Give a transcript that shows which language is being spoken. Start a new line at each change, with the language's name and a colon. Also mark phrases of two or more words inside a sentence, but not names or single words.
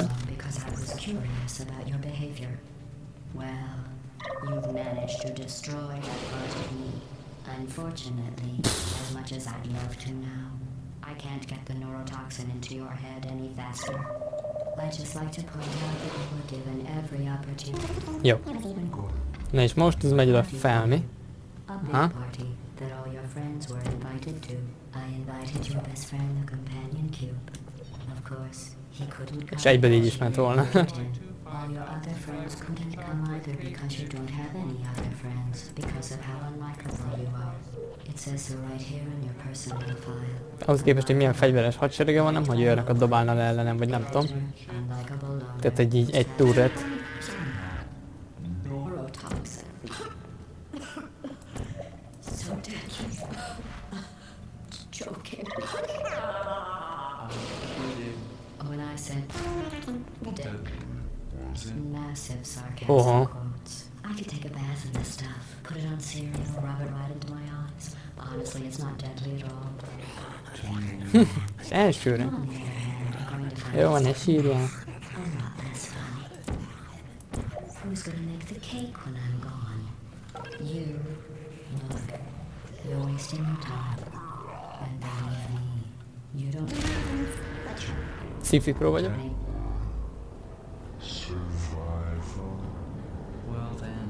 English: this long because I was curious about your behavior. Well, you've managed to destroy that part of me. Unfortunately, as much as I'd love to now, I can't get the neurotoxin into your head any faster. I'd just like to point out that you were given every opportunity.
Hungarian: Jó. Na és most ez megy oda felni.
English: A big Huh? party that all your friends were invited to. I invited your best friend, the companion cube. Of course, he couldn't come.
Hungarian: És egyből így is ment volna.
English: All your other friends couldn't come either because you don't have any other friends because of how unlikable you are. It says so right here in your personal file.
Hungarian: Ahhoz képest, hogy milyen fegyveres hadserege van, nem hogy olyanokat dobálna le ellenem, vagy nem tudom.
English: Unlikable loner.
Hungarian: Tehát egy turret.
English: Neurotoxin. So deadly. Joking. When I said massive sarcasm quotes. I could take a bath in this stuff, put it on cereal, rub it right into my eyes. Honestly, it's not deadly at all.
Hungarian: Az elsőre.
English: On the other hand, you're going to find
Hungarian: Jó van, ne sírjál.
English: a lot less funny. Who's gonna make the cake when I'm gone? You. Look, you're wasting your time. And believe me, you don't
Hungarian: Sci-fi pro vagyok.
English: Well then.